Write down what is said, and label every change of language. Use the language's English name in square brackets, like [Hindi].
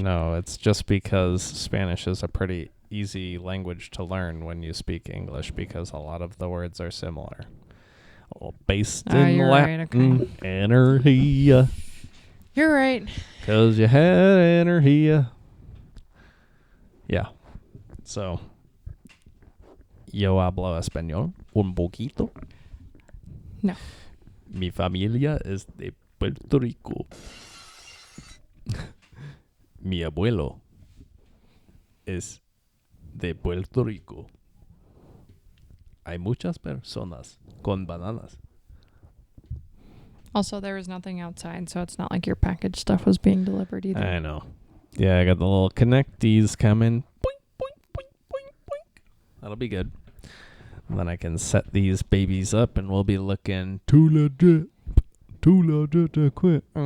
[English] No, it's just because Spanish is a pretty easy language to learn when you speak English, because a lot of the words are similar. Based in Latin, right, okay. [Spanish] Energía. [English] You're right. Because you had energía. Yeah. [Spanish] So, yo hablo español un poquito. No. Mi familia es de Puerto Rico. Mi abuelo es de Puerto Rico. Hay muchas personas con bananas. [English] Also, there was nothing outside, so it's not like your package stuff was being delivered either. I know. Yeah, I got the little connectees coming. Boink, boink, boink, boink, boink. That'll be good. And then I can set these babies up, and we'll be looking too legit to quit.